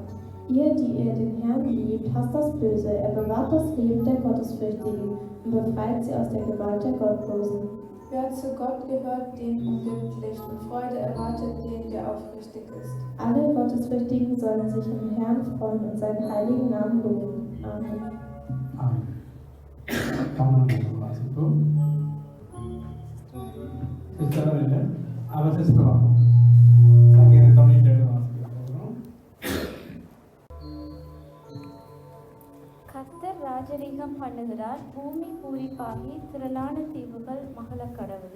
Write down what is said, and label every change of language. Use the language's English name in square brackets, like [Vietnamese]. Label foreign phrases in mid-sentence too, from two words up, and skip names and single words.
[German] Ihr, die ihr den Herrn liebt, hasst das Böse, er bewahrt das Leben der Gottesfürchtigen und befreit sie aus der Gewalt der Gottlosen. Wer zu Gott gehört, den umgibt Licht und Freude erwartet den, der aufrichtig ist. Alle Gottesfürchtigen sollen sich im Herrn freuen und seinen heiligen Namen loben. Amen. [Tamil] Amen. வாசிப்போம். சிஸ்டர் இல்லை, அவர் சிஸ்டர் சங்கீதம் 97 வாசிக்கிறோம். கர்த்தர் ராஜரீகம் பண்ணுகிறார், பூமி பூரிப்பாகி திரளான தீவுகள் மகள கடவுது.